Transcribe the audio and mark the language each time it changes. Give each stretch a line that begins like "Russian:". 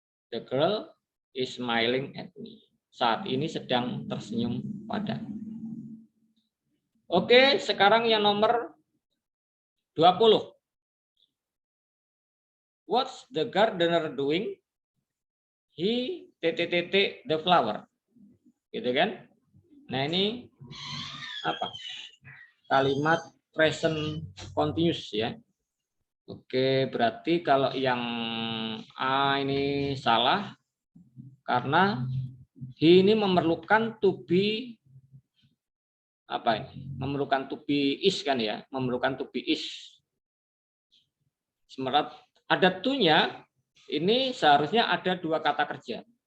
English: The girl is smiling at me.
Indonesian: Saat ini sedang tersenyum padaku. Oke, sekarang yang nomor 20.
English: What's the gardener doing? He the flower.
Indonesian: Gitu kan? Nah, ini apa? Kalimat present continuous ya. Oke, berarti kalau yang A ini salah karena he ini memerlukan to be apa ini? Memerlukan to be is kan ya, memerlukan to be is. Semerat ada to-nya ini seharusnya ada dua kata kerja.